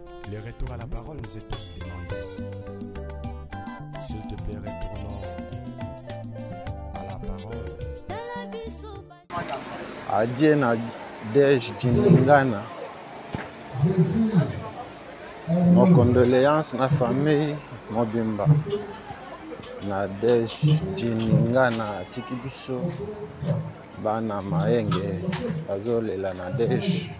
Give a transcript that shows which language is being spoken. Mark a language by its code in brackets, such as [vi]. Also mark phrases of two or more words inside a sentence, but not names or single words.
[fr] Le retour à la parole nous est tous demandé. S'il te plaît, retournons à la parole. [ln] Adie na Dej Djiningana. [fr] Nos condoléances [ln] na famille mobimba. Na Dej Djiningana atiki biso bana Mayenge bazolela na Dej.